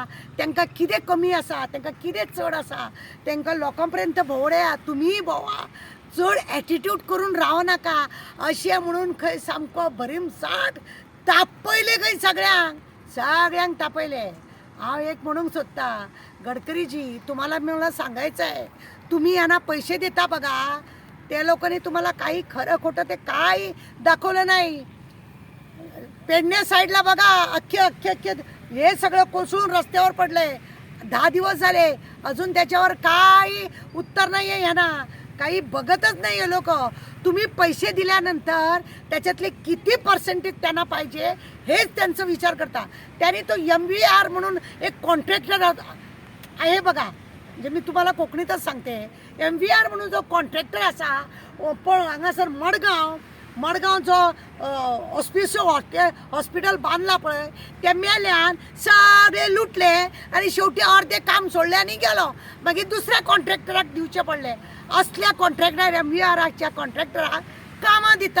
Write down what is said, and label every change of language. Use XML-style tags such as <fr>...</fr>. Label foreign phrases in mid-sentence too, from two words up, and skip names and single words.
<kok>तांकां कितें कमी आसा, तांकां कितें चड आसा, तांकां लोकां पर्यंत भोंवड्या, तुमीय भोंवा. चड एटिट्यूड करून रावं नाका. अशें म्हणून खंय सामको भरीमसाट तापयले खंय सगळ्यांक तापयले. हांव एक म्हणूंक सोदता,</kok> <mr>गडकरीजी तुम्हाला मला सांगायचं आहे, तुम्ही यांना पैसे देता बघा, त्या लोकांनी तुम्हाला काही खरं खोटं ते काही दाखवलं नाही. पेडणे साईडला बघा अख्खे हे सगळं कोसळून रस्त्यावर पडलंय. 10 दिवस झाले अजून त्याच्यावर काही उत्तर नाही आहे. यांना काही बघतच नाही आहे लोक. तुम्ही पैसे दिल्यानंतर त्याच्यातले किती पर्सेंटेज त्यांना पाहिजे हेच त्यांचा विचार करता. त्यांनी तो MVR म्हणून एक कॉन्ट्रॅक्टर आहे बघा, म्हणजे मी तुम्हाला कोकणीतच सांगते.</mr> <kok>MVR म्हणून जो कॉन्ट्रॅक्टर असा पण हांगासर मडगांवचो हॉस्पिटल बांदला पळय, ते मेल्यान सगळे लुटले आणि शेवटी अर्धे काम सोडले आणि गेलो. मागीर दुसऱ्या कॉन्ट्रॅक्टराक दिवचे पडले. असल्या कॉन्ट्रॅक्टर MVRच्या कॉन्ट्रॅक्टराक कामां दिता.</kok>